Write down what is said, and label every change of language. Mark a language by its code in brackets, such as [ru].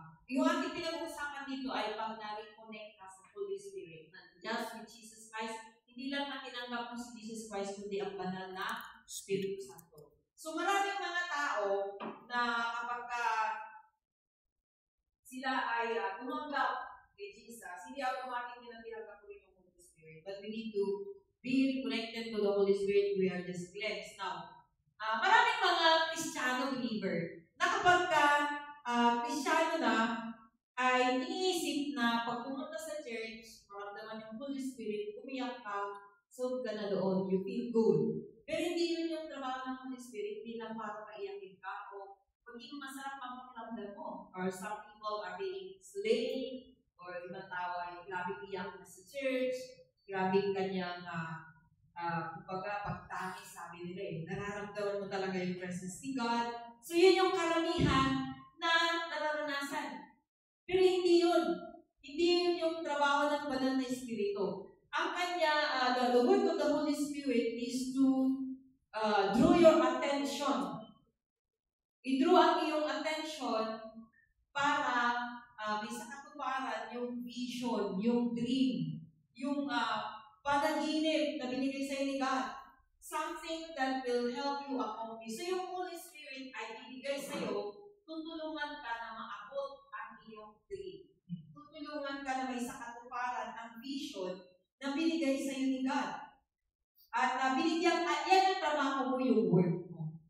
[tl] Yung ating pinag-uusapan dito ay pag na-reconnect ka sa Holy Spirit, [en] just with Jesus Christ, [tl] hindi lang na tinanggap mo si Jesus Christ, kundi ang banal na Espiritu Santo. So, maraming mga tao na kapag sila ay tumanggap kay Jesus, hindi automatic nila tinanggap ko rin yung Holy Spirit. [en] But we need to be connected to the Holy Spirit. We are just cleansed. [tl] Now, maraming mga Kristiyano believer na kapag Kristiyano na, ay iniisip na pag pumunta sa church, maramdaman yung Holy Spirit, umiyak ka, so ka na doon, [en] you feel good. [tl] Pero hindi yun yung trabaho ng Holy Spirit, hindi lang para paiyakin ka o maging masarap ang pakiramdam mo. [en] Or some people are being slain, [tl] or ibang tao ay grabe iyak na sa church, grabe kanyang kumbaga pagtangis, sabi nila nararamdaman mo talaga yung presence ni God. So yun yung karamihan na nararanasan. Pero hindi yun. Hindi yun yung trabaho ng banal na Espiritu. Ang kanya, [en] the work of the Holy Spirit is to draw your attention. [tl] I-draw ang iyong attention para may sa katuparan yung vision, yung dream, yung panaginip na binigay sa ni God. [en] Something that will help you accomplish. [tl] So yung Holy Spirit ay ibigay sa iyo, tutulungan ka na maabot ang iyong dream. Tutulungan ka na may sa katuparan ang vision na binigay sa iyo ni God. At binigyan ka, yan ang trabaho mo, yung work mo.